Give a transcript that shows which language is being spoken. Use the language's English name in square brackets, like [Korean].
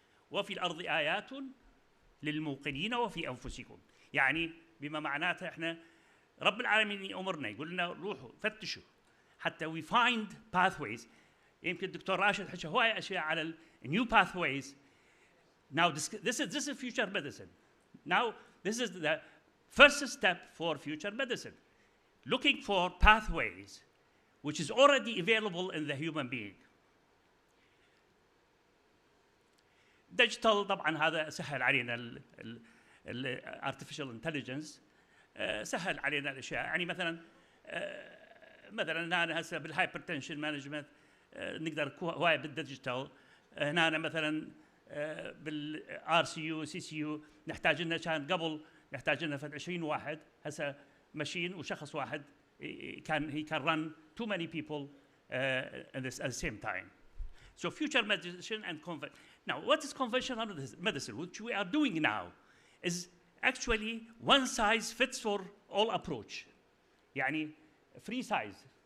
[Arabic] وفي الأرض آيات للموقنين وفي أنفسكم. يعني بما معناته احنا رب العالمين يأمرنا يقول لنا روحوا فتشوا حتى [English] we find pathways. [Arabic] يمكن الدكتور راشد حكى هواي أشياء على [English] new pathways. Now this is future medicine. Now this is the first step for future medicine, looking for pathways which is already available in the human being. [Arabic] Digital طبعا هذا سهل علينا [English] artificial intelligence، [Arabic] سهل علينا الاشياء. يعني مثلا انا هسه بالهايبرتنشن مانجمنت نقدر هواي بالديجيتال. هنا مثلا بالار سي يو سي سي يو نحتاج لنا، كان قبل نحتاج لنا فد 20 واحد، هسه ماشين وشخص واحد [English] he can run too many people at the same time. So future medicine and now what is conventional medicine, which we are doing now, is actually one size fits for all approach. [Arabic] يعني free size.